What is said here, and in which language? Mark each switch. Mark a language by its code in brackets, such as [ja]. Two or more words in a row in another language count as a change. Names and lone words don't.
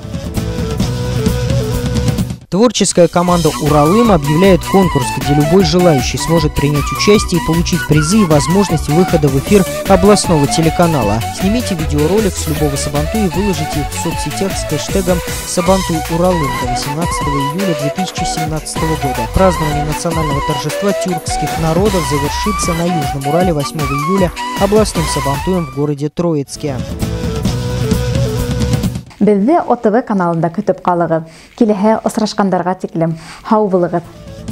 [ru] Творческая команда «Уралым» объявляет конкурс, где любой желающий сможет принять участие и получить призы и возможность выхода в эфир областного телеканала. Снимите видеоролик с любого Сабантуя и выложите их в соцсетях с хэштегом «Сабантуй Уралым» до 18 июля 2017 года. Празднование национального торжества тюркских народов завершится на Южном Урале 8 июля областным Сабантуем в городе Троицке. [tt] Безде ОТВ каналында көтөп калыгыз. Киләһә осрашкандарга тиклем һау булыгыз.